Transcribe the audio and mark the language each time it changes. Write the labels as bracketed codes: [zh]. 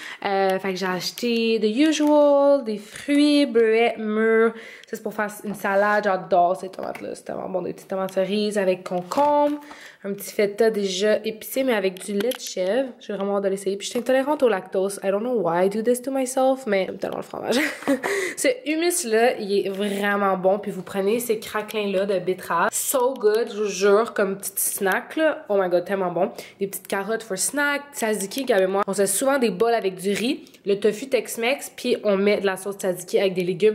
[fr] Fait que j'ai acheté [en] the usual, [fr] des fruits, bleuets, mûrs. Ça, c'est pour faire une salade. J'adore ces tomates-là. C'est tellement bon. Des petites tomates cerises avec concombre. Un petit feta déjà épicé, mais avec du lait de chèvre. J'ai vraiment hâte de l'essayer. Puis je suis intolérante au lactose. [en] I don't know why I do this to myself, [fr] mais j'aime tellement le fromage. Ce hummus-là, il est vraiment bon. Puis vous prenez ces craquelins-là de betterave. [en] So good, [fr] je vous jure, comme petit snack, là. [en] Oh my god, [fr] tellement bon. Des petites carottes [en] for snack. [fr] Tzatziki, Gab et moi, on fait souvent des bols avec du riz, le tofu Tex-Mex, puis on met de la sauce tzatziki avec des légumes.